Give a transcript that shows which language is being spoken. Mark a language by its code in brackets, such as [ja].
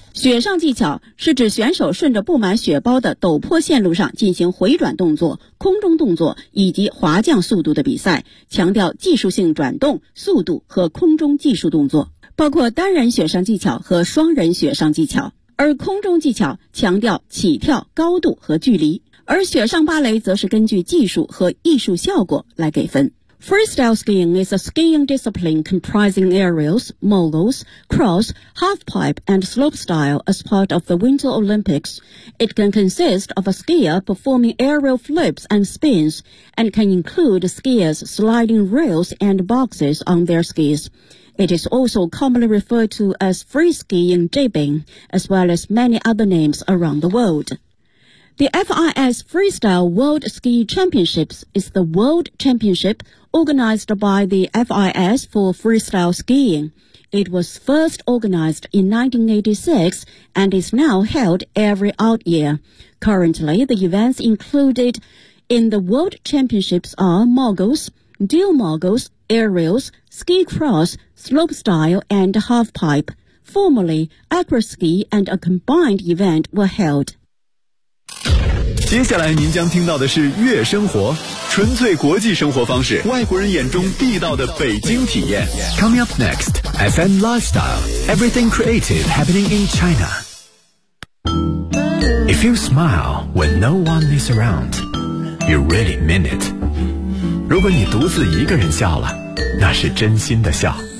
[zh] 雪上技巧是指选手顺着布满雪包的陡坡线路上进行回转动作、空中动作以及滑降速度的比赛，强调技术性转动、速度和空中技术动作，包括单人雪上技巧和双人雪上技巧。而空中技巧强调起跳、高度和距离，而雪上芭蕾则是根据技术和艺术效果来给分。 [en] Freestyle skiing is a skiing discipline comprising aerials, moguls, cross, halfpipe, and slopestyle as part of the Winter Olympics. It can consist of a skier performing aerial flips and spins, and can include skiers sliding rails and boxes on their skis. It is also commonly referred to as free skiing jibbing, as well as many other names around the world. The FIS Freestyle World Ski Championships is the world championship organized by the FIS for freestyle skiing. It was first organized in 1986 and is now held every odd year. Currently, the events included in the world championships are moguls, dual moguls, aerials, ski cross, slopestyle, and halfpipe. Formerly, acroski and a combined event were held. [zh] 接下来您将听到的是悦生活，纯粹国际生活方式，外国人眼中地道的北京体验。 [en] Coming up next, FM Lifestyle, Everything Creative Happening in China. If you smile when no one is around, you really mean it. [zh] 如果你独自一个人笑了，那是真心的笑。